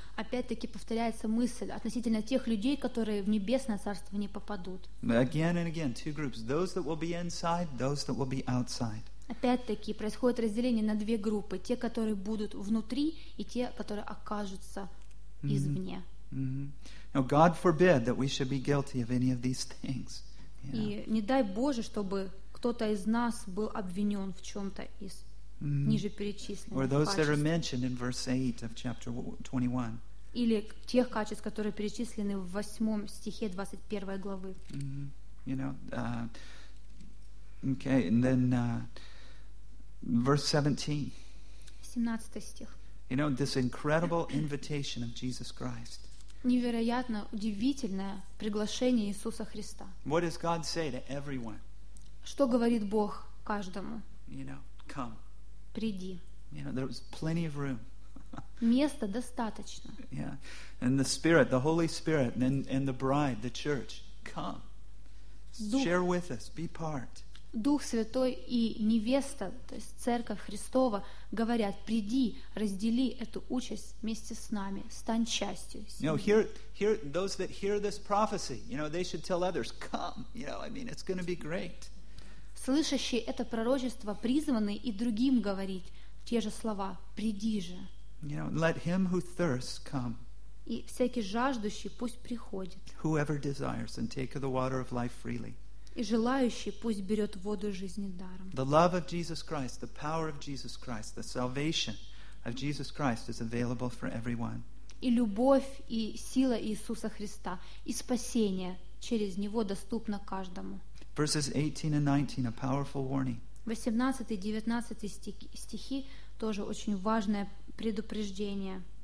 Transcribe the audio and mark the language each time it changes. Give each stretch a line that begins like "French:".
Russian: Опять-таки повторяется мысль относительно тех людей, которые в небесное царство не попадут.
English: Again and again, two groups. Those that will be inside, those that will be outside.
Russian: Опять-таки происходит разделение на две группы. Те, которые будут внутри, и те, которые окажутся извне. Mm-hmm.
English: Now, God forbid that we should be guilty of any of these things.
Russian: И не дай Боже, чтобы кто-то из нас был обвинен в чем-то из ниже перечисленных.
English: Or those that are mentioned in verse 8 of chapter 21.
Russian: Или тех качеств, которые перечислены в 8 стихе 21 главы.
English: You know, okay, and then verse 17.
Russian: 17 стих.
English: You know, this incredible invitation of Jesus Christ.
Russian: Невероятно удивительное приглашение Иисуса Христа.
English: What does God say to everyone?
Russian: Что говорит Бог каждому?
English: You know, come.
Russian: Приди.
English: You know, there was plenty of room.
Russian: Места достаточно. Yeah.
English: And the Spirit, the Holy Spirit, and the bride, the church, come.
Russian: Дух,
English: share with us, be part.
Russian: Дух Святой и невеста, то есть Церковь Христова, говорят: приди, раздели эту участь вместе с нами, стань частью.
English: You know, here those that hear this prophecy, you know, they should tell others, come. You know, I mean, it's going to be great.
Russian: Слышащие это пророчество призваны и другим говорить те же слова: приди же.
English: You know, let him who thirsts come.
Russian: И всякий жаждущий пусть приходит.
English: Whoever desires and take of the water of life freely.
Russian: И желающий пусть берет воду жизни даром.
English: The love of Jesus Christ, the power of Jesus Christ, the salvation of Jesus Christ is available for everyone.
Russian: И любовь и сила Иисуса Христа и спасение через него доступно каждому.
English: Verses 18 and 19, a powerful warning.
Russian: 18 и 19 стихи тоже очень важное предупреждение.